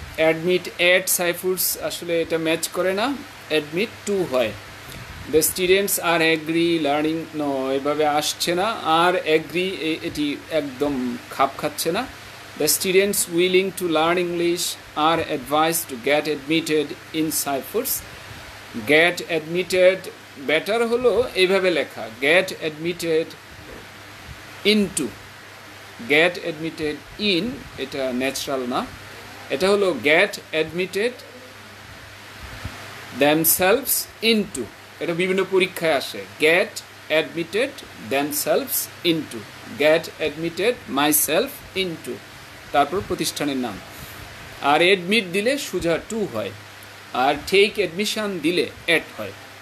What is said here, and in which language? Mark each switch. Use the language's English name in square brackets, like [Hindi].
[English] Admit at Saifoods [Bangla] আসলে এটা match করে না, [English] admit to [Bangla] হয়। [English] The students are agree learning, no, [Bangla] এভাবে আসছে না, আর agree এটি একদম খাপ খাচ্ছে না। [English] The students willing to learn English are advised to get admitted in Saifoods. get admitted better [Bangla] হলো এইভাবে লেখা [English] get admitted into get admitted in [Bangla] এটা ন্যাচারাল না এটা হলো [English] get admitted themselves into [Bangla] এটা বিভিন্ন পরীক্ষায় আসে [English] get admitted themselves into get admitted myself into [Bangla] তারপর প্রতিষ্ঠানের নাম আর admit দিলে সোজা to হয় আর take admission দিলে at হয়